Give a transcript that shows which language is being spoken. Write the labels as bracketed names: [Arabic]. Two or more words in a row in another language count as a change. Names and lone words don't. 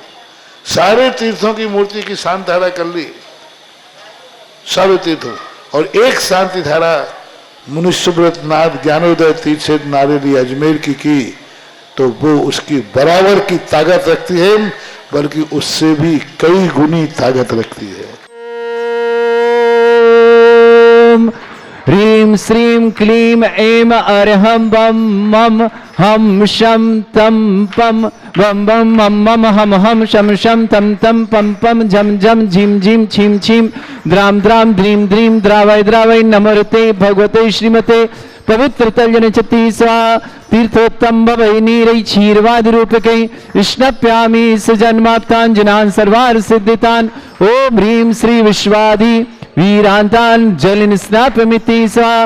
[Hindi] सारे तीर्थों की मूर्ति की शांति धारा कर ली, सारे तीर्थों, और एक शांति धारा मुनि सुब्रत नाथ ज्ञानोदय तीर्थ क्षेत्र नारेली अजमेर की तो वो उसकी बराबर की ताकत रखती है, बल्कि उससे भी कई गुनी ताकत रखती है। [Sanskrit] ह्रीं श्रीं क्लीं ऐं अर्हं बम मम हम शम तम पम बम बम मम मम हम हम शम शम तम तम पम पम झम झम झिम झिम छिम छिम द्राम द्राम द्रीम द्रीम द्रावय द्रावय नमोते भगवते श्रीमते पवित्र तल्यन चति स्वा तीर्थोत्तम भवै नीरै क्षीरवाद रूपकै स्नप्यामि सजन्माप्ताञ्जनान् सर्वार्थ सिद्धितान्। ओम ह्रीं श्री विश्वादि वीरांतान जलिन स्नापमिति स्वा।